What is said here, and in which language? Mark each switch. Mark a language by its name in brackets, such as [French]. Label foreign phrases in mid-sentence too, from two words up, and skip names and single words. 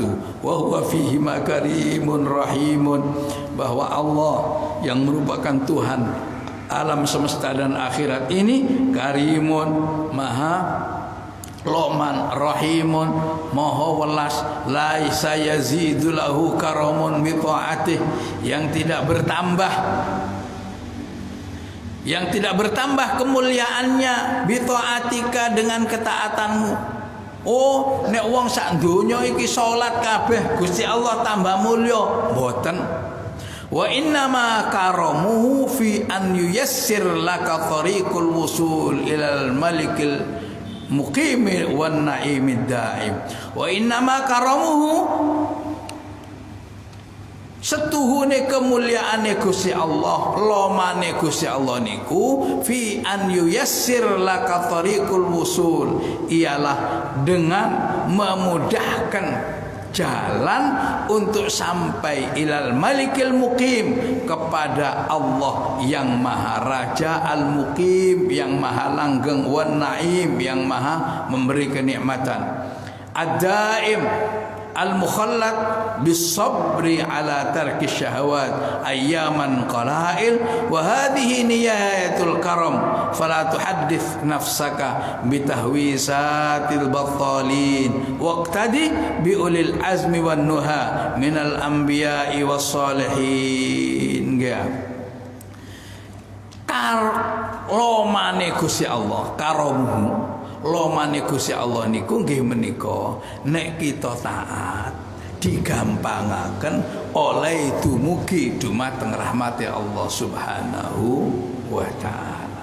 [Arabic] وهو فيه مكارم رحيم, [Indonesian] bahwa Allah yang merupakan Tuhan alam semesta dan akhirat ini karimun, [Javanese] maha Loman [Arabic] rahimun, [Javanese] maha welas, [Arabic] ليس يزيد له كرم بطاعته, [Indonesian] yang tidak bertambah kemuliaannya [Arabic] بطاعتك, [Indonesian] dengan ketaatanmu. [Javanese] Oh, nek wong sak donya iki salat kabeh Gusti Allah tambah mulya, mboten. [Arabic] وإنما كرمه في أن ييسر لك طريق الوصول إلى الملك المقيم والنعيم الدائم. وإنما كرمه, [Javanese] setuhune kemuliaane Gusti Allah, lomane Gusti Allah niku [Arabic] في أن ييسر لك طريق الوصول, [Indonesian] ialah dengan memudahkan jalan untuk sampai [Arabic] إلى الملك المقيم, [Indonesian] kepada Allah yang maha raja [Arabic] المقيم, [Indonesian] yang maha langgeng, [Arabic] والنعيم, [Indonesian] yang maha memberi kenikmatan, ad-daim, [Arabic] المخلد بالصبر على ترك الشهوات أياما قلائل وهذه نهاية الكرم فلا تحدث نفسك بترهات البطالين واقتد بأولي العزم والنهى من الأنبياء والصالحين. [Javanese] Lomane Gusti Allah karomu lomane Gusti Allah niku nggih menika nek kita taat digampangaken oleh dumugi dumateng rahmati Allah [Arabic] سبحانه وتعالى.